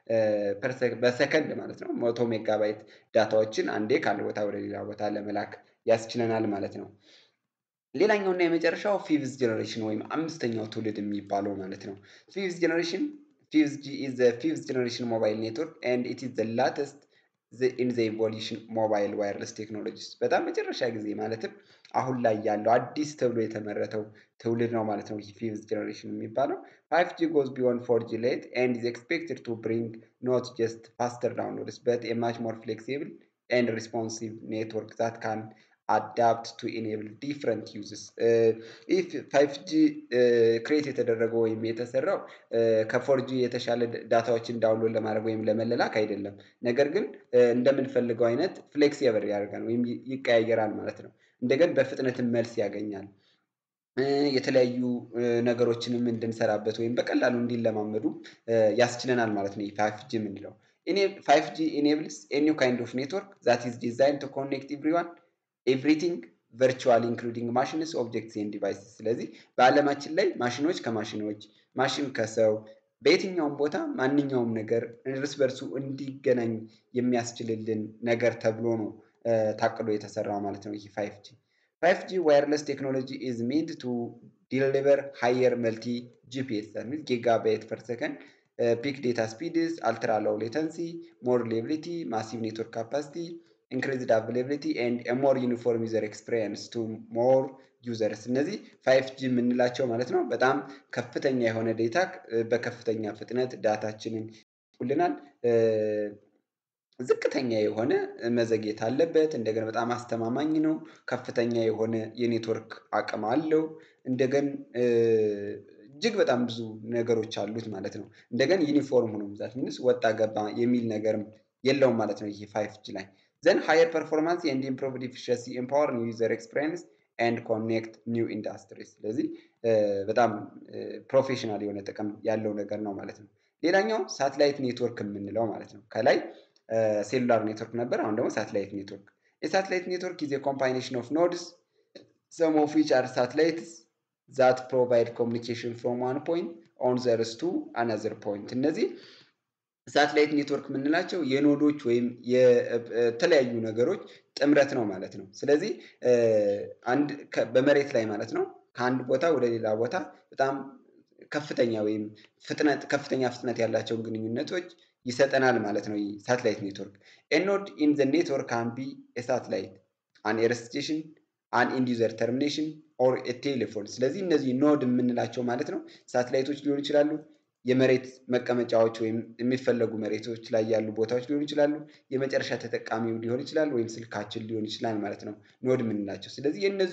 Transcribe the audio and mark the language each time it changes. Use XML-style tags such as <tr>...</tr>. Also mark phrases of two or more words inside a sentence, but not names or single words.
<am>በሰከንድ ማለት ነው 100 ሜጋባይት ዳታዎችን አንዴ ካለ ቦታ ወደ ሌላ ቦታ ለመላክ ያስችለናል ማለት ነው። ሌላኛውና የመጨረሻው</am> <en>fifth generation</en> <am>ወይም አምስተኛው ትውልድ የሚባለው ማለት ነው።</am> <en>fifth generation</en> <am>5G is</am> <en>the fifth generation mobile network and it is the latest in the evolution mobile wireless technologies</en> <am>በጣም መጨረሻ ጊዜ ማለትም አሁን ላይ ያለው አዲስ ተብሎ የተመረተው ትውልድ ነው ማለት ነው። ይህ</am> <en>fifth generation</en> <am>የሚባለው</am> <en>5G goes beyond 4G late and is expected to bring not just faster downloads but a much more flexible and responsive network that can adapt to enable different uses if 5G</en> <am>ክሬት የተደረገው ወይም የተሰራው ከ4G የተሻለ ዳታዎችን ዳውንሎድ ለማድረግ ወይም ለመላክ አይደለም። ነገር ግን እንደምንፈልገው አይነት ፍሌክሲብል ያደርጋል ወይም ይቀያየራል ማለት ነው። እንደገና በፍጥነትም መልስ ያገኛል። የተለያዩ ነገሮችንም እንድንሰራበት ወይም በቀላሉ እንዲለማመዱ ያስችለናል ማለት ነው። 5G የምንለው</am> <en>5G enables a new kind of network that is designed to connect everything</en> <am>ቨርቹዋል</am> <en>including machines objects and devices</en> <am>ስለዚህ በዓለማችን ላይ ማሽኖች ከማሽኖች ማሽን ከሰው በየትኛውም ቦታ ማንኛውም ነገር እርስ በርሱ እንዲገናኝ</am> <en>የሚያስችልልን ነገር ተብሎ ነው ታቅዶ የተሰራው ማለት ነው። ይህ 5G wireless technology is meant to deliver higher multi GPS that means gigabyte per second peak data speeds ultra low latency more reliability massive network capacity increased availability and a more uniform user experience to more users</en> <am>እነዚህ 5G የምንላቸው ማለት ነው። በጣም ከፍተኛ የሆነ ዴታ በከፍተኛ ፍጥነት ዳታችንን ይልኩልናል። ዝቅተኛ የሆነ መዘግየት አለበት። እንደገና በጣም አስተማማኝ ነው። ከፍተኛ የሆነ የኔትወርክ አቅም አለው። እንደገና እጅግ በጣም ብዙ ነገሮች አሉት ማለት ነው። እንደገና ዩኒፎርም ሆኖ ብዛት ምንስ ወጣ ገባ የሚል ነገርም የለውም ማለት ነው። ይሄ 5G ላይ</am> <en>then higher performance and improved efficiency empower new user experience and connect new industries</en> <am>ስለዚህ በጣም ፕሮፌሽናል የሆነ ጥቅም ያለው ነገር ነው ማለት ነው። ሌላኛው</am> <en>satellite network</en> <am>የምንለው ማለት ነው። ከላይ</am> <en>cellular network</en> <am>ነበር። አሁን ደግሞ</am> <en>satellite network</en> <am>የሳተላይት ኔትወርክ</am> <en>is a combination of nodes some of which are satellites that provide communication from one point on the earth to another point</en> <am>እነዚህ</am> <en>satellite network</en> <am>የምንላቸው የኖዶች ወይም የተለያዩ ነገሮች ጥምረት ነው ማለት ነው። ስለዚህ አንድ በመሬት ላይ ማለት ነው ከአንድ ቦታ ወደ ሌላ ቦታ በጣም ከፍተኛ ወይም ከፍተኛ ፍጥነት ያላቸውን ግንኙነቶች ይሰጠናል ማለት ነው። ይህ</am> <en>satellite network a node in the network can be a satellite an earth station an end user termination or a telephone</en> <am>ስለዚህ እነዚህ ኖድ የምንላቸው ማለት ነው ሳተላይቶች ሊሆኑ ይችላሉ። የመሬት መቀመጫዎች ወይም የሚፈለጉ መሬቶች ላይ ያሉ ቦታዎች ሊሆኑ ይችላሉ። የመጨረሻ ተጠቃሚው ሊሆን ይችላል ወይም ስልካችን ሊሆን ይችላል ማለት ነው ኖድ የምንላቸው። ስለዚህ የእነዚህ</am>